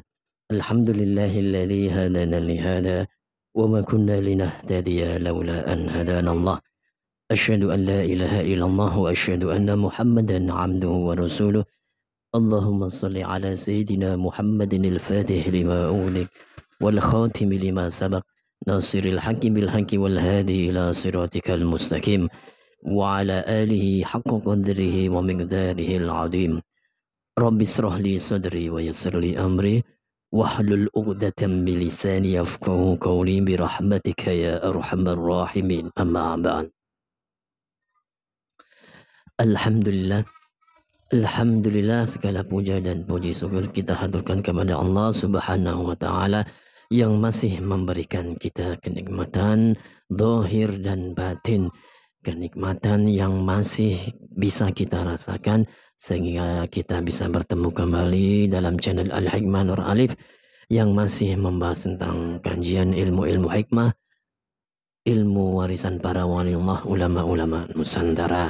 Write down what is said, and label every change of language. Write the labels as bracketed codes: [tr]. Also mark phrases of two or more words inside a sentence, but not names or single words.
[ar] الحمد لله الذي هدانا لهذا وما كنا لنهتدي لولا أن هدانا الله. أشهد أن لا إله إلا الله وأشهد أن محمدا عبده ورسوله. اللهم صل على سيدنا محمد الفاتح لما أغلق والخاتم لما سبق ناصر الحق بالحق والهادي إلى صراطك المستقيم. وعلى آله حق قدره ومقداره العظيم رب اشرح لي صدري ويسر لي أمري واحلل عقدة من لساني يفقهوا قولي برحمتك يا أرحم الراحمين أما بعد. الحمد لله، الحمد لله, [id] segala puja dan puji syukur kita haturkan kepada [ar] الله سبحانه وتعالى [id] yang masih memberikan kita kenikmatan zahir dan batin, kenikmatan yang masih bisa kita rasakan sehingga kita bisa bertemu kembali dalam channel Al-Hikmah Nur Alif yang masih membahas tentang kajian ilmu-ilmu hikmah, ilmu warisan para waliullah, ulama-ulama Nusantara.